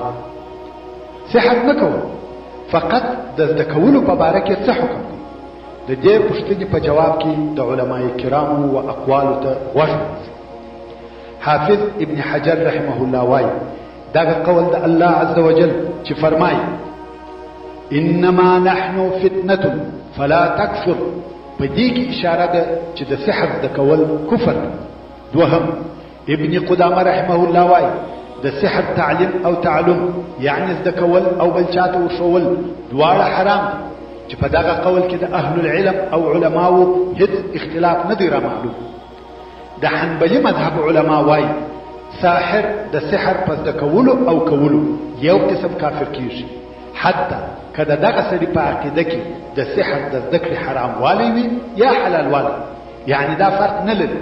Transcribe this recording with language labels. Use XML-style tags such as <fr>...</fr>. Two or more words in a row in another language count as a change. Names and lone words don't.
<ps>سحر نه کول فقط د زده کولو په باره کې څه حکم دی؟ د دې پوښتنې په جواب کې د علماء کرامو و اقوالو ته غوږ ونیسئ. حافظ ابن حجر</ps> <ar>رحمه الله</ar> <ps>وایي دغه قول د</ps> <ar>الله عز وجل</ar> <ps>چې فرمایي</ps> <ar>انما نحن فتنه فلا تکفر،</ar> <ps>په دې کې اشاره ده چې د سحر زده کول کفر دی. دوهم، ابن قدامه</ps> <ar>رحمه الله</ar> <ps>وایي د سحر تعلیم او تعلم یعنی زده کول او بل چاته وښول دواړه حرام دي، چې په دغه قول کې د</ps> <ar>اهل العلم</ar> <ps>او علماو هیڅ اختلاف نه دی را معلوم. د حنبلي مذهب علما وایي ساحر د سحر په زده کولو او کولو یو قسم کافر کیږي، حتی که د دغه سړي په عقیده کې د سحر د زده کړې حرام والی وي یا حلال والی، یعنی دا فرق نه لري.</ps>